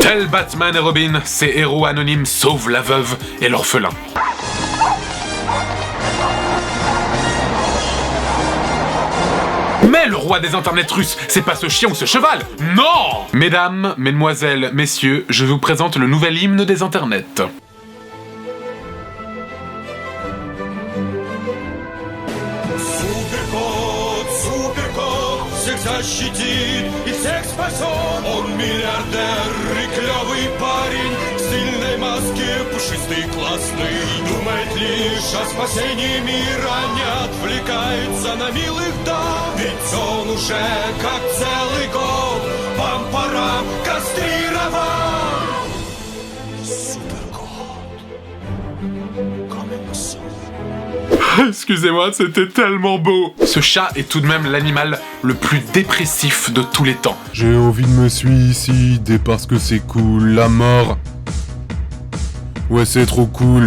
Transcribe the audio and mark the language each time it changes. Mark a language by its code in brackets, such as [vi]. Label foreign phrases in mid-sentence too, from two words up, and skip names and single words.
[fr] Tels Batman et Robin, ces héros anonymes sauvent la veuve et l'orphelin. Mais le roi des internets russes, c'est pas ce chien ou ce cheval, non! Mesdames, mesdemoiselles, messieurs, je vous présente le nouvel hymne des internets. [ru] Защитит и всех спасет. Он миллиардер и клевый парень в стильной маске, пушистый, классный. Думает лишь о спасении мира, не отвлекается на милых дам. Ведь он уже как целый год пам-парам кастрирован. Суперкот. [fr] Comme ça. Excusez-moi, c'était tellement beau. Ce chat est tout de même l'animal le plus dépressif de tous les temps. J'ai envie de me suicider parce que c'est cool, la mort. Ouais, c'est trop cool.